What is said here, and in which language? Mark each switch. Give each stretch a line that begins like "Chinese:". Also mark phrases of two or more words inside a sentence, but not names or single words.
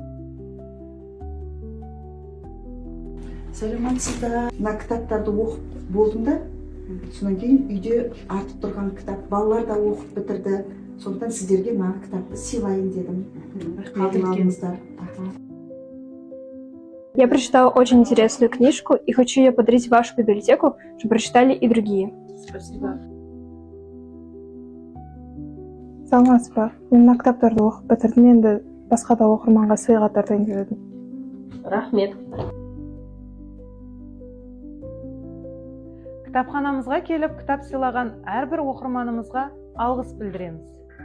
Kazakh: Саламатсыздар. Мына кітаптарды оқып болдым да, содан кейін үйде артып тұрған кітап балалар да оқып бітірді. Сондықтан сіздерге мына кітапты сыйлайын дедім. Қалдыңыздар.
Russian: Я прочитала очень интересную книжку и хочу ее подарить в вашу библиотеку, чтобы прочитали и другие. Спасибо.
Kazakh: Саламатсыз ба? Мен мына кітаптарды оқып бітірдім, енді басқа да оқырманға сыйға тартайын деп едім. Рахмет. Кітапханамызға келіп, кітап сыйлаған әрбір оқырманымызға алғыс білдіреміз.